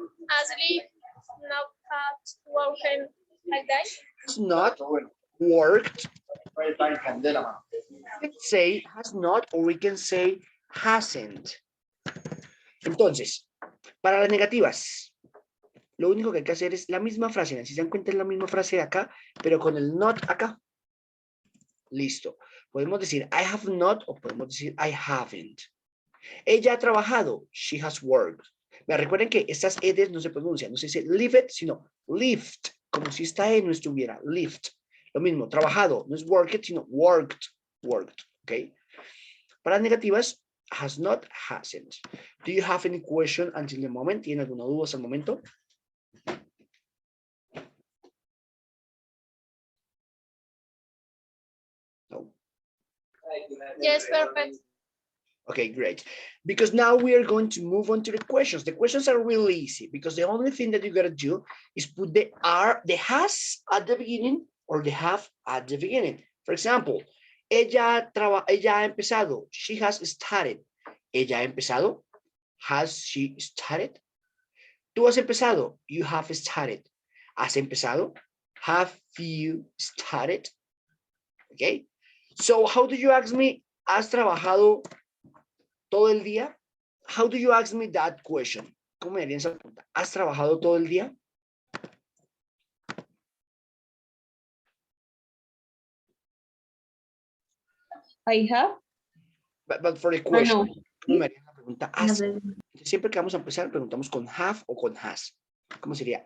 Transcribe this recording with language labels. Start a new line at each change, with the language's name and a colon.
English: Ashley now has working like that. Has not worked. We can say has not or we can say hasn't.
Spanish: Entonces, para las negativas, lo único que hay que hacer es la misma frase. Si se dan cuenta es la misma frase de acá, pero con el not acá. Listo. Podemos decir
English: I have not
Spanish: o podemos decir
English: I haven't.
Spanish: Ella ha trabajado.
English: She has worked.
Spanish: Me recuerden que estas edes no se pronuncian. No se dice lived, sino lived. Como si esta e no estuviera. Lived. Lo mismo. Trabajado. No es worked, sino worked. Worked. ¿Ok? Para negativas,
English: has not, hasn't. Do you have any question until the moment?
Spanish: ¿Tiene alguna duda hasta el momento? No.
English: Yes, perfect. Okay, great. Because now we are going to move on to the questions. The questions are really easy because the only thing that you gotta do is put the are, the has at the beginning or the have at the beginning. For example,
Spanish: ella ha empezado.
English: She has started.
Spanish: Ella ha empezado.
English: Has she started?
Spanish: Tú has empezado.
English: You have started.
Spanish: ¿Has empezado?
English: Have you started? Okay. So how do you ask me?
Spanish: ¿Has trabajado todo el día?
English: How do you ask me that question?
Spanish: ¿Cómo me harían esa pregunta? ¿Has trabajado todo el día?
English: I have. But for the question, no.
Spanish: ¿cómo me harían la pregunta? ¿Has? No, Siempre que vamos a empezar, preguntamos con have o con has. ¿Cómo sería?